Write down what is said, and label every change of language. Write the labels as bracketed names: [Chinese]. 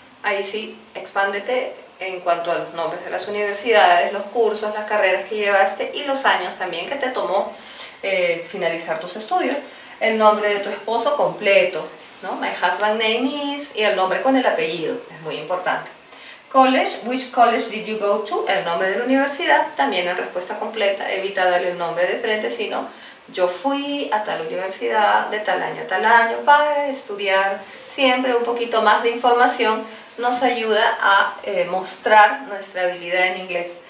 [Spanish] Ahí sí, expándete en cuanto a los nombres de las universidades, los cursos, las carreras que llevaste y los años también que te tomó finalizar tus estudios. El nombre de tu esposo completo, ¿no? [English] My husband name is, [Spanish] y el nombre con el apellido, es muy importante. [English] College, which college did you go to? [Spanish] El nombre de la universidad, también en respuesta completa, evita darle el nombre de frente, sino yo fui a tal universidad de tal año a tal año para estudiar. Siempre un poquito más de información nos ayuda a mostrar nuestra habilidad en inglés.